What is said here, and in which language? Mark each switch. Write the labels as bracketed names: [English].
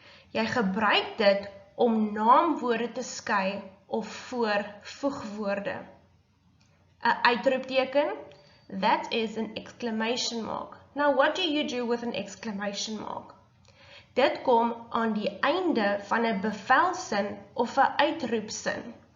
[Afrikaans] Jy gebruik dit om naamwoorde te skei of voor voegwoorde. [English] 'n uitroepteken, that is an exclamation mark. Now what do you do with an exclamation mark? [Afrikaans] Dit kom aan die einde van 'n bevelsin of 'n uitroepsin.